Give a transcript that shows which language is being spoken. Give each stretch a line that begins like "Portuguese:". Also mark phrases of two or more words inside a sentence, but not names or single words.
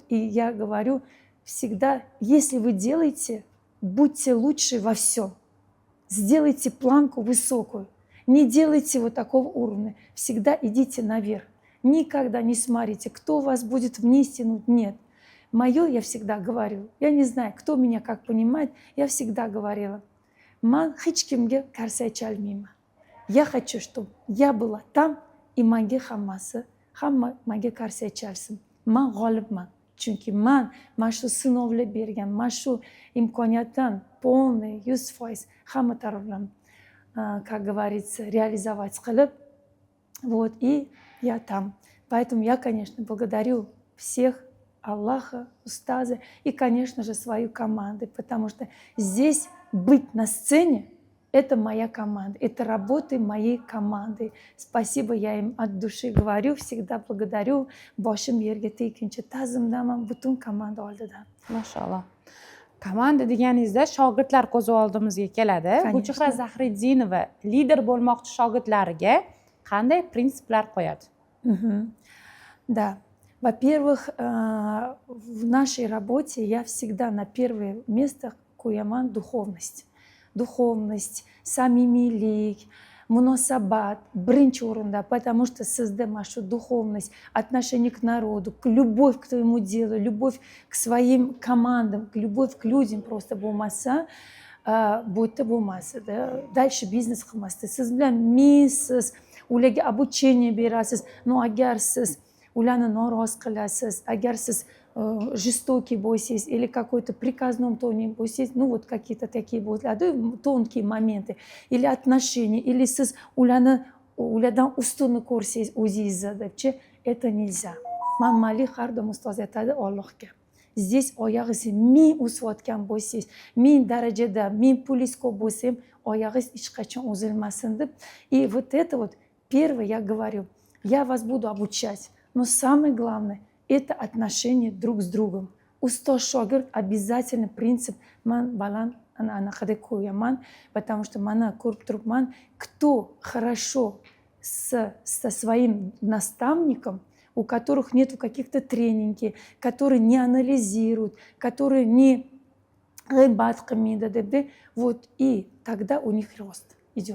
Russian: И я говорю всегда, если вы делаете, будьте лучше во всем. Сделайте планку высокую. Не делайте вот такого уровня. Всегда идите наверх. Никогда не смотрите, кто вас будет вниз тянуть. Нет. Мое я всегда говорю. Я не знаю, кто меня как понимает. Я всегда говорила.
Uzbek: Man hech kimga qarshi aycholmayman.
Russian: Я хочу, чтобы я была там, и
Uzbek: menga hamma menga qarshi aychalsin. Man g'olibman. Chunki man shu sinovlar bergan, man shu imkoniyatdan полный 100% hamma tarafdan,
Russian: как говорится, реализовать qilib, вот, и я там. Поэтому я, конечно, благодарю всех, Аллаха, устаза и, конечно же, свою команду, потому что здесь быть на сцене — это моя команда, это работа моей команды. Спасибо, я им от души говорю, всегда благодарю.
Uzbek: Boshim yerga tekincha ta'zimdaman butun komanda oldida. Mashallah. Komanda deganingizda shogirdlar ko'z oldimizga keladi. Gulchehra Zahriddinova lider bo'lmoqchi shogirdlariga qanday prinsiplar qo'yadi?
Russian: Да. Во-первых, в нашей работе я всегда на первое место qo'yaman духовность. Духовность,
Uzbek: samimiylik, munosabat birinchi o'rinda,
Russian: потому что
Uzbek: sizda mana shu
Russian: dуховность, отношение к народу, любовь к твоему делу, любовь к своим командам, любовь к людям просто
Uzbek: bo'lmasa, bu yerda bo'lmasdi. Dальше biznes qilmasdi. Siz bilan minsiz, ularga обучение berasiz.
Russian: Но
Uzbek: agar siz ularni norozi qilasiz, agar siz
Russian: жестокий bo'lsangiz или какой-то приказном тоне bo'lsangiz, ну вот какие-то такие bo'ladi, тонкие моменты, или отношения, или
Uzbek: siz ulardan ustunni ko'rsangiz o'zingizni debchi,
Russian: это nельзя.
Uzbek: Malik har doim ustoz aytadi Allohga. Здесь oyog'ingizni ming o'sayotgan bo'lsangiz, ming darajada, ming pulingiz ko'p bo'lsa ham oyog'ingiz hech qachon uzilmasin deb.
Russian: И вот это вот первое я говорю, я вас буду обучать, но самое главное это отношения друг с другом.
Uzbek: Ustoz shogird
Russian: обязательно принцип
Uzbek: man baland anaqada qo'yaman,
Russian: потому что mana ko'rib turibman, кто хорошо со своим наставником, у которых нет каких-то тренингов, которые не анализируют, которые не
Uzbek: g'iybat qilmaydi,
Russian: вот и тогда у них рост идет.